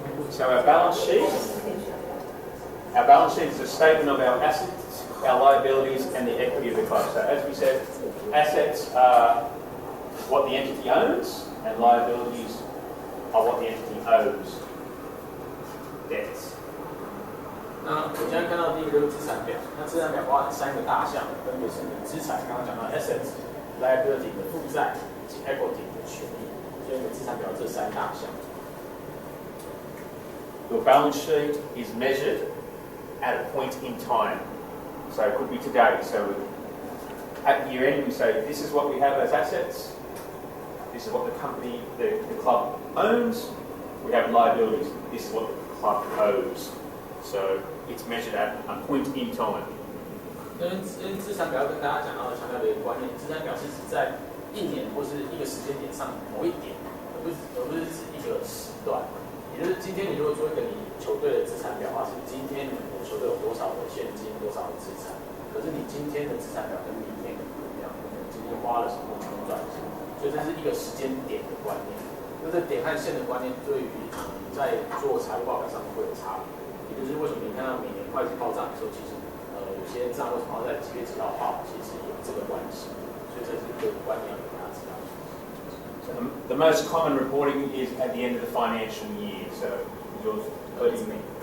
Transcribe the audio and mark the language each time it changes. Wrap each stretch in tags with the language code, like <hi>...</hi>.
<en>So our balance sheet is a statement of our assets, our liabilities, and the equity of the club. So as we said, assets are what the entity owns, and liabilities are what the entity owes. Debts.</en> <zh>那我现在看到第一个就是资产表，那资产表包含3个大项，分别是你的资产，刚刚讲到 assets、liability 的负债以及 equity 的权益，所以你的资产表这3大项。</zh> <en>Your balance sheet is measured at a point in time. So it could be today. So at year end, we say this is what we have as assets. This is what the company, the club owns. We have liabilities. This is what the club owes. So it's measured at a point in time.</en> <zh>跟资产表跟大家讲到的强调的一个观念，资产表是指在1年或是一个时间点上某一点，而不是指一个时段。也就是今天你如果做一个你球队的资产表的话，是今天你的球队有多少的现金，多少的资产。可是你今天的资产表跟明天不一样，你今天花了什么，赚什么，所以这是一个时间点的观念。那这点和线的观念对于在做财务报表上面会有差别。也就是为什么你看到每年会计报账的时候，其实有些账为什么要在几月几号报，其实有这个关系。所以这是一个观念要给大家知道。</zh> <en>So the most common reporting is at the end of the financial year. So yours, May.</en>